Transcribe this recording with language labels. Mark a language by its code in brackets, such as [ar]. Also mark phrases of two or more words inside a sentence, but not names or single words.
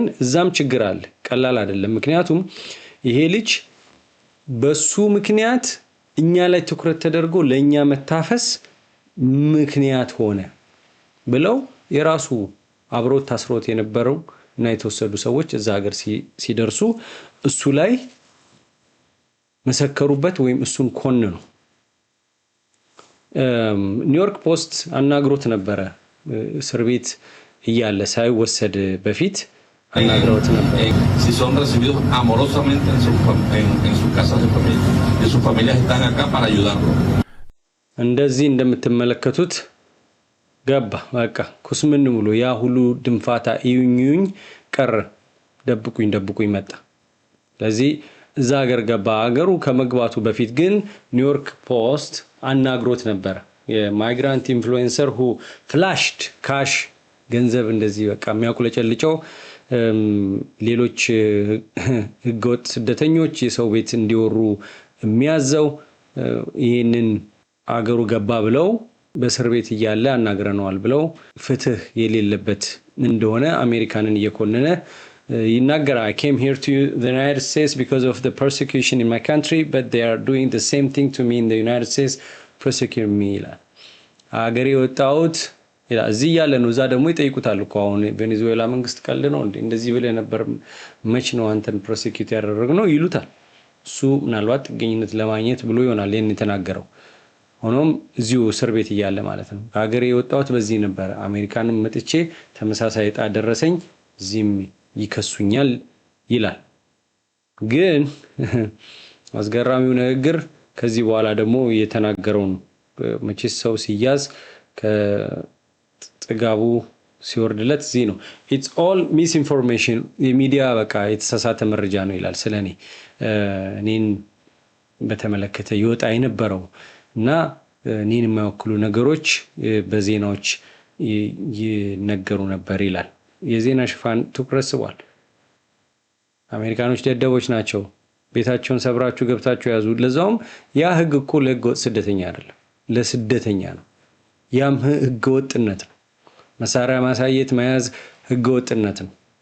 [am] እዛም ችግር አለ፣ ቀላል አይደለም። ምክንያቱም ይሄ ልጅ በሱ ምክንያት እኛ ላይ ትኩረት ተደርጎ ለኛ መታፈስ ምክንያት ሆነ ብለው የራሱ አብሮት ታስሮት የነበረው እና የተወሰዱ ሰዎች እዛ ሀገር ሲደርሱ እሱ ላይ መሰከሩበት ወይም እሱን ኮነኑ። ኒውዮርክ ፖስት አናግሮት ነበረ እስር ቤት እያለ ሳይወሰድ በፊት አናግሮት ነበር። [es] Si son recibidos amorosamente en su casa de familia. Y sus familias están acá para ayudarlo. [am] እንደዚህ እንደምትመለከቱት ገባ በቃ ኩስምን ብሎ ያ ሁሉ ድንፋታ ይዩኝ ቀረ። ደብቁኝ መጣ። ለዚህ እዛ ሀገር ገባ። ሀገሩ ከመግባቱ በፊት ግን ኒውዮርክ ፖስት አናግሮት ነበር። [en] migrant influencer who flashed cash [am] ገንዘብ እንደዚህ በቃ የሚያቁለጨልጨው ሌሎች ህገወጥ ስደተኞች የሰው ቤት እንዲወሩ የሚያዘው ይሄንን አገሩ ገባ ብለው በእስር ቤት እያለ አናግረነዋል ብለው ፍትህ የሌለበት እንደሆነ አሜሪካንን እየኮነነ ይናገራ። [en] I came here to the United States because of the persecution in my country, but they are doing the same thing to me in the United States, persecute me ይላል። [am] አገሬ ወጣሁት ይላል። እዚህ ያለ ነው። እዛ ደግሞ ይጠይቁታል እኮ አሁን ቬኔዙዌላ መንግስት ቀልድ ነው እንዴ እንደዚህ ብለ ነበር መች ነው አንተን ፕሮሲኪዩት ያደረግነው ይሉታል። እሱ ምናልባት ጥገኝነት ለማግኘት ብሎ ይሆናል ይሄን የተናገረው። ሆኖም እዚሁ እስር ቤት እያለ ማለት ነው። አገሬ ወጣሁት በዚህ ነበር አሜሪካንም መጥቼ ተመሳሳይ ዕጣ ደረሰኝ እዚህም ይከሱኛል ይላል። ግን አስገራሚው ነገር ከዚህ በኋላ ደግሞ የተናገረው ነው። መቼስ ሰው ሲያዝ ከጥጋቡ ሲወርድለት እዚህ ነው። [en] it's all misinformation [am] የሚዲያ በቃ የተሳሳተ መረጃ ነው ይላል። ስለኔ እኔን በተመለከተ ይወጣ የነበረው እና እኔን የማይወክሉ ነገሮች በዜናዎች ይነገሩ ነበር ይላል። የዜና ሽፋን ትኩረት ስቧል። አሜሪካኖች ደደቦች ናቸው፣ ቤታቸውን ሰብራችሁ ገብታችሁ ያዙ። ለዛውም ያ ህግ እኮ ለህገወጥ ስደተኛ አይደለም ለስደተኛ ነው። ያም ህገወጥነት ነው። መሳሪያ ማሳየት መያዝ ህገወጥነት ነው።